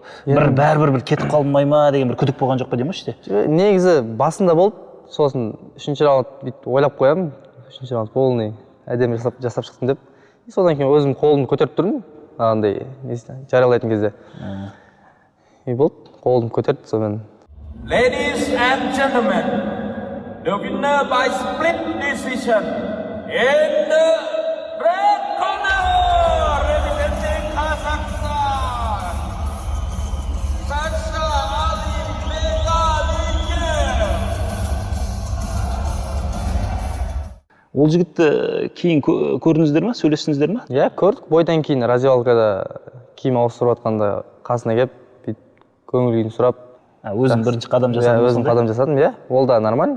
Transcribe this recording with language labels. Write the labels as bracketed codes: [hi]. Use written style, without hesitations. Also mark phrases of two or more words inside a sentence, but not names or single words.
[kk] Бәрібір бір кетіп қалмай ма деген бір күдік болған жоқ па демеші де? Негізі басында болды, сосын 3-ші раунд бүйтіп ойлап қоямын. 3-ші раунд полный әдемі жасап шықтым деп. Содан кейін өзім қолымды көтеріп тұрдым, андай жариялайтын кезде. И болды. қолым көтерді сонымен. [en] Ladies and gentlemen, the winner by split decision in the red corner, representing Kazakhstan, Sasha Ali Megalikev. [kk] Ол жігітті кейін көрдіңіздер ме, сөйлестіңіздер ме? Иә, көрдік. Бойдан кейін раздевалкада киім ауыстырып жатқанда қасына келіп, көңіл күйін сұрап, өзің бірінші қадам Иә, жасадың. өзім қадам жасадым, иә. Ол да нормально.